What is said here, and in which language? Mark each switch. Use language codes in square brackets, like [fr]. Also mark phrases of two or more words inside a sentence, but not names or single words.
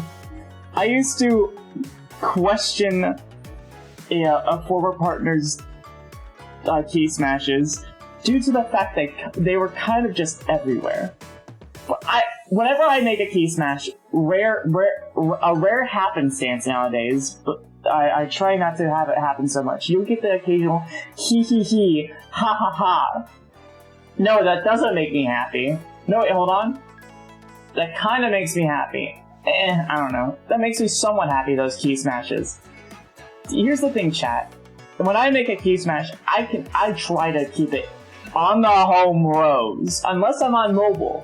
[en] I used to question a former partner's key smashes due to the fact that they were kind of just everywhere. Whenever I make a key smash, a rare happenstance nowadays, but I try not to have it happen so much. You'll get the occasional hee hee hee, ha ha ha. No, that doesn't make me happy. No, wait, hold on. That kind of makes me happy. I don't know. That makes me somewhat happy, those key smashes. Here's the thing, chat. When I make a key smash, I try to keep it on the home rows, unless I'm on mobile.